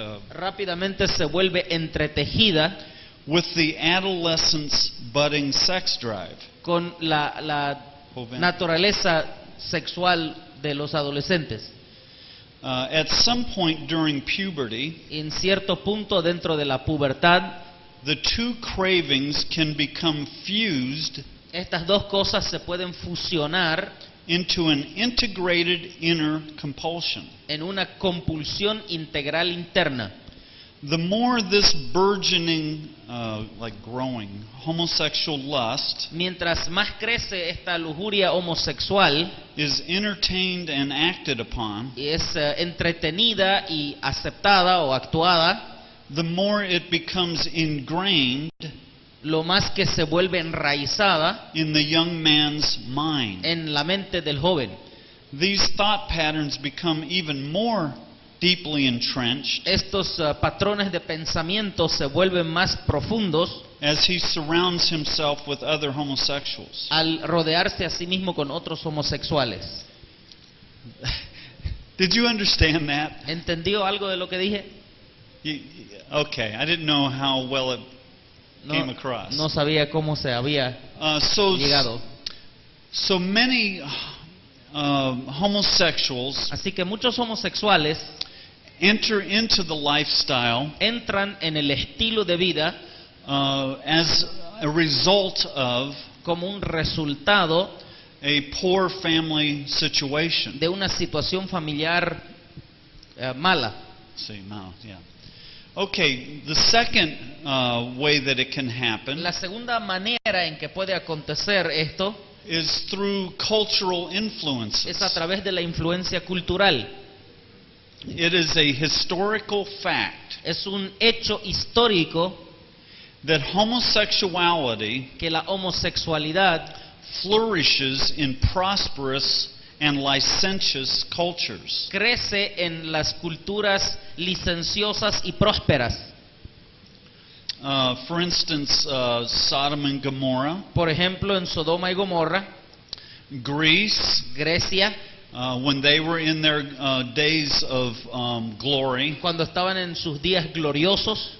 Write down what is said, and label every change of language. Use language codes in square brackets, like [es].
[es] rápidamente se vuelve entretejida [en] with the adolescent's budding sex drive. [es] con la naturaleza sexual de los adolescentes. [en] At some point during puberty, [es] En cierto punto dentro de la pubertad, [en] the two cravings can become fused [es] estas dos cosas se pueden fusionar [en] into an integrated inner compulsion. [es] en una compulsión integral interna. [en] The more this burgeoning, growing homosexual lust [es] Mientras más crece esta lujuria homosexual [en] is entertained and acted upon, [es] y es entretenida y aceptada o actuada, [en] the more it becomes ingrained [es] lo más que se vuelve enraizada [en] in the young man's mind. [es] en la mente del joven. [en] These thought patterns become even more deeply entrenched [es] Estos patrones de pensamiento se vuelven más profundos [en] as he surrounds himself with other homosexuals. [es] al rodearse a sí mismo con otros homosexuales. [en] Did you understand that? [es] ¿Entendió algo de lo que dije? [en] Okay, I didn't know how well it came [es] No, [en] across. [es] no sabía cómo se había llegado. [en] So many homosexuals [es] Así que muchos homosexuales [en] enter into the lifestyle [es] entran en el estilo de vida [en] as a result of [es] como un resultado [en] a poor family situation. [es] de una situación familiar mala. [en] See, no, yeah. Okay, the second way that it can happen [es] La segunda manera en que puede acontecer esto [en] is through cultural influences. [es] es a través de la influencia cultural. [en] It is a historical fact [es] Es un hecho histórico [en] that homosexuality [es] que la homosexualidad [en] flourishes in prosperous and licentious cultures. [es] crece en las culturas licenciosas y prósperas. [en] For instance, Sodom and Gomorrah, [es] Por ejemplo, en Sodoma y Gomorra, [en] Greece, [es] Grecia, [en] when they were in their days of glory, [es] cuando estaban en sus días gloriosos,